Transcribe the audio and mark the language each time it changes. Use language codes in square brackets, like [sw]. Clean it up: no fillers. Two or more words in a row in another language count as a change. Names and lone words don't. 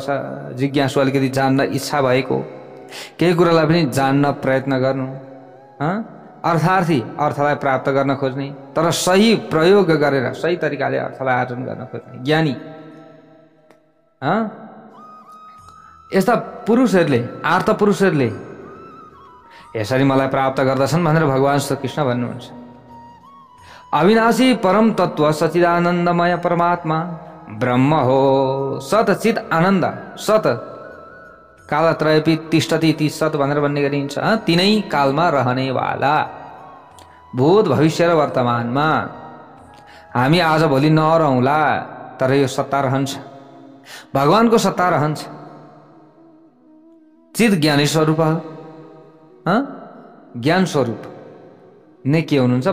[ne] जिज्ञासु अलिकति जान्न इच्छा भएको, केही कुरालाई पनि जान्न प्रयत्न गर्नु, अर्थार्थी अर्थलाई प्राप्त गर्न खोज्ने तर सही प्रयोग गरेर सही तरिकाले अर्थलाई आर्जन गर्न खोज्ने ज्ञानी। यस्ता पुरुषहरूले आर्त पुरुषहरूले यसरी मलाई प्राप्त गर्दछन् भनेर भगवान श्री कृष्ण भन्नुहुन्छ। अविनाशी परम तत्व सच्चिदानन्दमय परमात्मा ब्रह्म हो। सत चित आनन्द सत [sa] कालत्रयपि तिष्ठति [ne] ती सत भनेर भन्ने गरिन्छ। तिनै कालमा रहनेवाला भूत भविष्य र वर्तमानमा हामी आज भोलि नरहौँला तर यो सत्ता रहन्छ। भगवानको सत्ता रहन्छ। चित ज्ञानी स्वरूप ज्ञान स्वरूप नै के हुनुहुन्छ?